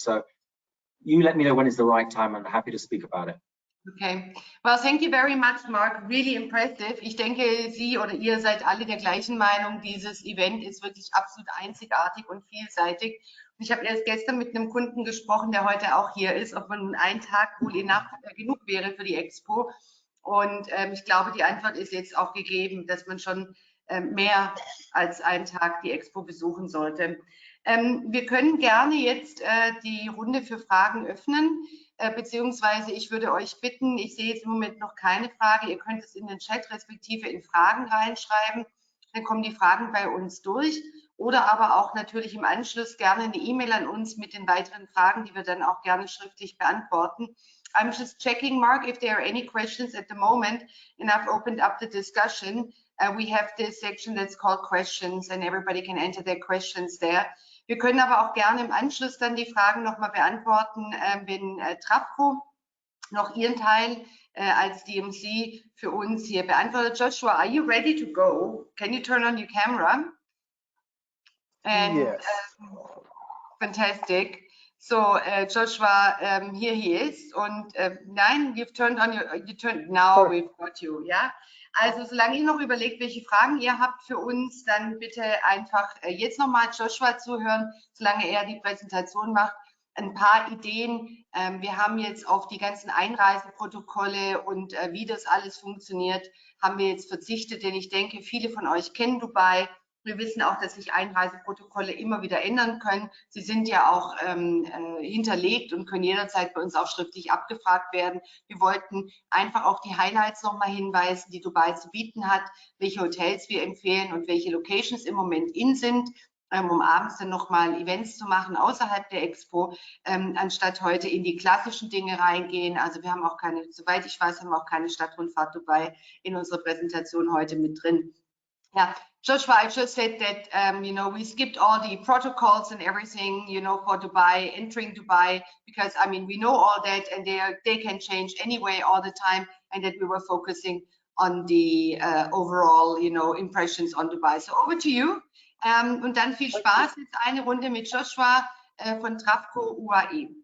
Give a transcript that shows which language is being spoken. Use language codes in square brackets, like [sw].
[en] So you let me know when is the right time. I'm happy to speak about it. Okay, well, thank you very much, Mark. Really impressive. [de] Ich denke, Sie oder ihr seid alle der gleichen Meinung. Dieses Event ist wirklich absolut einzigartig und vielseitig. Und ich habe erst gestern mit einem Kunden gesprochen, der heute auch hier ist, ob man nun einen Tag wohl genug wäre für die Expo. Und ich glaube, die Antwort ist jetzt auch gegeben, dass man schon mehr als einen Tag die Expo besuchen sollte. Wir können gerne jetzt die Runde für Fragen öffnen. Beziehungsweise ich würde euch bitten, ich sehe jetzt im Moment noch keine Frage, ihr könnt es in den Chat respektive in Fragen reinschreiben, dann kommen die Fragen bei uns durch oder aber auch natürlich im Anschluss gerne eine E-Mail an uns mit den weiteren Fragen, die wir dann auch gerne schriftlich beantworten. [en] I'm just checking, Mark, if there are any questions at the moment, and I've opened up the discussion. We have this section that's called questions, and everybody can enter their questions there. [de] Wir können aber auch gerne im Anschluss dann die Fragen nochmal beantworten, wenn Travco noch ihren Teil als DMC für uns hier beantwortet. [en] Joshua, are you ready to go? Can you turn on your camera? And, Yes. Fantastic. So Joshua, here he is. [de] Und nein, [en] you've turned on now. Sorry. We've got you. Ja. [de] Also solange ihr noch überlegt, welche Fragen ihr habt für uns, dann bitte einfach jetzt nochmal Joshua zuhören, solange er die Präsentation macht. Ein paar Ideen. Wir haben jetzt auf die ganzen Einreiseprotokolle und wie das alles funktioniert, haben wir jetzt verzichtet, denn ich denke, viele von euch kennen Dubai. Wir wissen auch, dass sich Einreiseprotokolle immer wieder ändern können. Sie sind ja auch hinterlegt und können jederzeit bei uns auch schriftlich abgefragt werden. Wir wollten einfach auch die Highlights nochmal hinweisen, die Dubai zu bieten hat, welche Hotels wir empfehlen und welche Locations im Moment in sind, um abends dann nochmal Events zu machen außerhalb der Expo, anstatt heute in die klassischen Dinge reingehen. Also wir haben auch keine, soweit ich weiß, haben wir auch keine Stadtrundfahrt Dubai in unserer Präsentation heute mit drin. [en] Yeah, Joshua, I just said that, you know, we skipped all the protocols and everything, you know, for Dubai, entering Dubai, because, I mean, we know all that and they can change anyway all the time, and that we were focusing on the overall, you know, impressions on Dubai. So over to you. [de] Und dann viel Spaß. Jetzt eine Runde mit Joshua von Travco UAE.